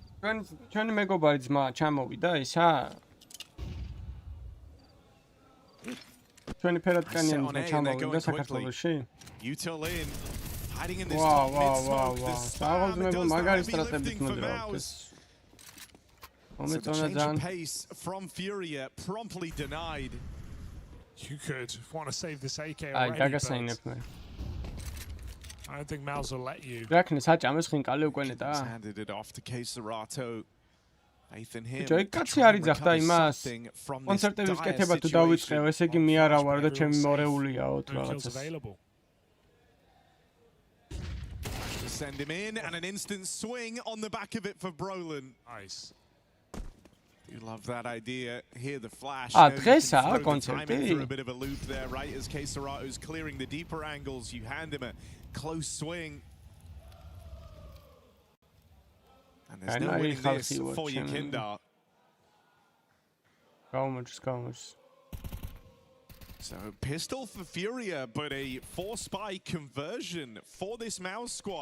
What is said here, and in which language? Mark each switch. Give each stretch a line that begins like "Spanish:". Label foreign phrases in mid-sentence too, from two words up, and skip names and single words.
Georgian: ჩვენი მეგობარი ძმა ჩამოვიდა ისა ჩვენი ფერატკანიანი ძმა ჩამოვიდა საქართველოში
English: hiding in this wow, top mid wow, smoke. wow. The spam does the heavy lifting for Mouse. So the change of pace from Furia promptly denied. You could want to save this AK already, but I don't think Mouse will let you. Handed it off to Keserato. Faith in him.
Georgian: კაცი არის ახლა იმას კონცერტების კეთება თუ დავიწყევ, ესე იგი მე არა ვარ და ჩემი მორეულიაო თუ რაღაცას.
English: Send him in and an instant swing on the back of it for Brolin. Nice. You love that idea. Hear the flash.
Georgian: დღესა კონცერტი.
English: Through a bit of a loop there, right as Keserato's clearing the deeper angles. You hand him a close swing. And there's no winning this for Yakinda. Gomes. So pistol for Furia, but a 4-spy conversion for this Mouse squad.